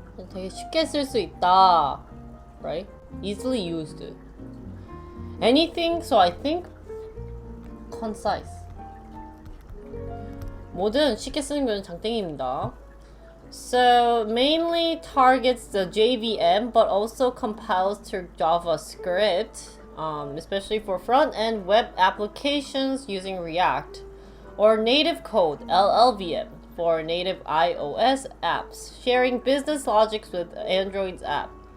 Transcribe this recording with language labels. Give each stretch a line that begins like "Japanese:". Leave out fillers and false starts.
Korean: 되게 쉽게 쓸 수 있다, right?
English: Easily used. Anything, so I think concise.
Korean: 뭐든 쉽게 쓰는 건 장땡입니다.
English: So mainly targets the JVM, but also compiles to JavaScript, especially for front-end web applications using React, or native code (LLVM) for native iOS apps, sharing business logics with Android's app.